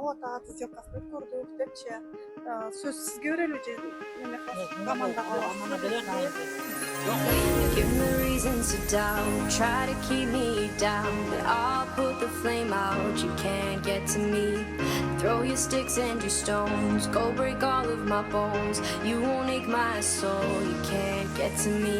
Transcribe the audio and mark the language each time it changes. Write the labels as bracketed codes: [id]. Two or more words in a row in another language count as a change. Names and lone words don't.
[ky] вот аты сделкасын өткөрдүк депчи сөз сизге берелби же эме командага [en] Give me reasons to doubt, try to keep me down, but I'll put the flame out, you can't get to me. Throw your sticks and your stones, go break all of my bones, you won't ache my soul, you can't get to me.